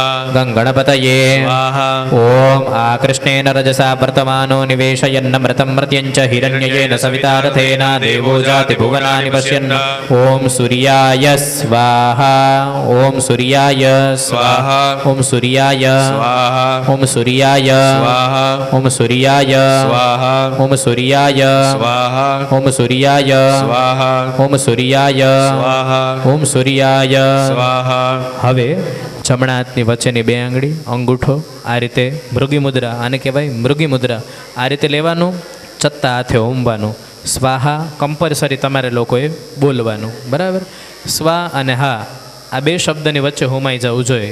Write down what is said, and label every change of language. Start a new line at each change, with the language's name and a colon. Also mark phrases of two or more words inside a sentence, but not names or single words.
Sanskrit: ગંગણપતયે સ્વાહા। ઓમ આકૃષ્ણેન રજસા વર્તમાનો નિવેશયન્નમૃતં મર્ત્યં ચ હિરણ્યયેન સવિતા રથેન દેવો જાતિ ભુવનાનિ પશ્યन्। ઓમ સૂર્યાય સ્વાહા। ઓમ સૂર્યાય સ્વાહા। ઓમ સૂર્યાય स्वाहा। ओम सूर्याय स्वाहा। ओम सूर्याय स्वाहा। ओम सूर्याय स्वाहा। ओम सूर्याय स्वाहा। ओम सूर्याय स्वाहा। ओम सूर्याय स्वाहा।
Gujarati: હવે જમણા હાથની વચ્ચેની બે આંગળી અંગૂઠો આ રીતે મૃગી મુદ્રા, આને કહેવાય મૃગી મુદ્રા, આ રીતે લેવાનું, ચત્તા હાથે હોમવાનું। સ્વાહા કમ્પલસરી તમારે લોકોએ બોલવાનું, બરાબર? સ્વા અને હા આ બે શબ્દની વચ્ચે હોમાઈ જવું જોઈએ।